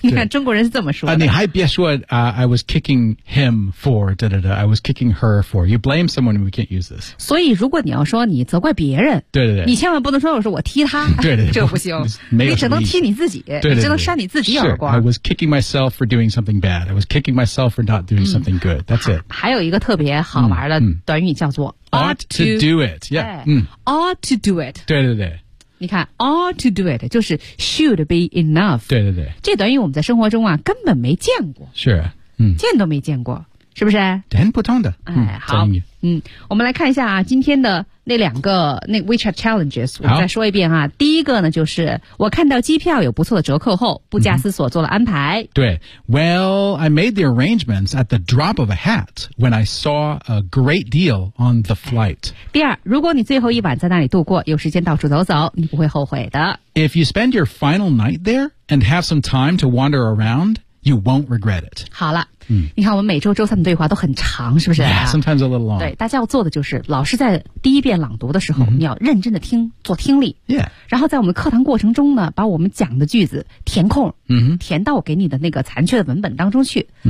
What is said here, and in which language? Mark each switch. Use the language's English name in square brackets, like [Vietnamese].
[Chinese] 你看中国人是这么说的。你还别说 [English] I was kicking him for. I was kicking her for. You blame someone, we can't use this. [Chinese] 所以如果你要说你责怪别人，对对对，你千万不能说我说我踢他。对对，这不行。没有。你只能踢你自己，你只能扇你自己耳光。 [English] I was kicking myself for doing doing something bad. I was kicking myself for not doing something good. That's it. [Chinese] 还有一个特别好玩的短语叫做 [English] ought to do it. Yeah. Ought to do it. [Chinese] 对对对。你看 , [English] ought to do it, [Chinese] 就是 [English] should be enough. [Chinese] 对对对。这短语我们在生活中啊根本没见过。是、 [English] sure, [Chinese] 见都没见过。是不是很普通的。哎好。我们来看一下啊今天的那两个那 WeChat Challenges, 我们再说一遍啊第一个呢就是我看到机票有不错的折扣后不加思索做了安排。对。 [English] Well, I made the arrangements at the drop of a hat when I saw a great deal on the flight. [Chinese] 第二如果你最后一晚在那里度过有时间到处走走你不会后悔的。 [English] If you spend your final night there and have some time to wander around,You won't regret it. [Chinese] 好了、你看我们每周周三的对话都很长是不是 [English] Yeah, sometimes a little long. [Chinese] 对大家要做的就是老师在第一遍朗读的时候、你要认真的听做听力。 [English] Yeah. [Chinese] 然后在我们课堂过程中呢把我们讲的句子填空、填到我给你的那个残缺的文本当中去。